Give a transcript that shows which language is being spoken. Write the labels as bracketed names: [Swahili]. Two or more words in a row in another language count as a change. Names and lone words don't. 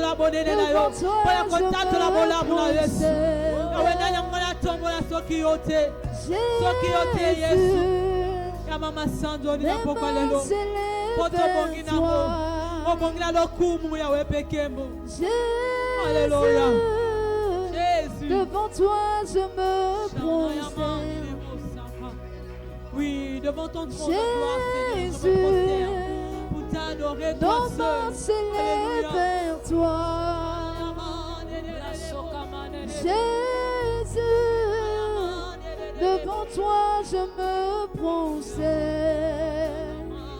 [Lingala] la bonene na yo pola kotatu la bolamu na Yesu yawe na nyangona tombola soki yote Yesu ya mama sanzo ni napoka lelo poto bongi na mo obongi na lokumu yawe pekembo Alléluia Jésus [French] devant toi je me prosterne. Oui, devant ton trône de gloire, Seigneur, je me prosterne pour t'adorer toi seul. Nos mains s'élèvent vers toi. Jésus, devant toi je me prosterne.